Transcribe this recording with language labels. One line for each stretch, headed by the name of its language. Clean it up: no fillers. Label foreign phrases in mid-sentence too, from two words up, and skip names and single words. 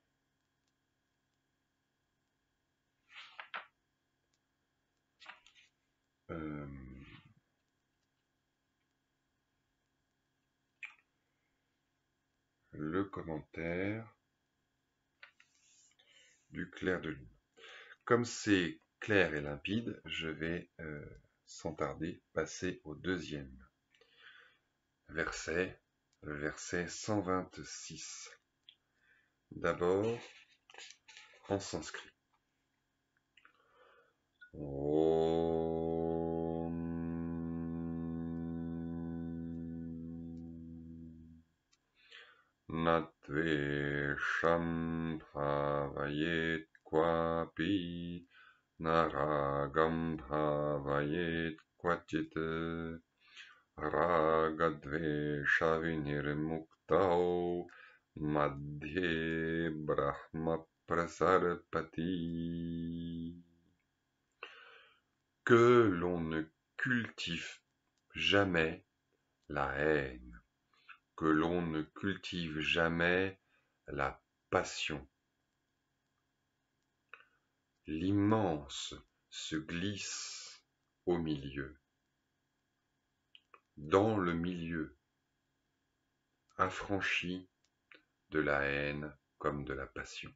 French: le commentaire du clair de lune. Comme c'est clair et limpide, je vais sans tarder passer au deuxième verset, le verset 126. D'abord en sanskrit.
Sanskrit: ॐ न द्वेषं भावयेत् क्वापि न रागं भावयेत् क्वचित् रागद्वेष विनिर्मुक्तो मध्ये ब्रह्म प्रसर्पति.
French: Que l'on ne cultive jamais la haine, que l'on ne cultive jamais la passion. L'immense se glisse au milieu, dans le milieu, affranchi de la haine comme de la passion.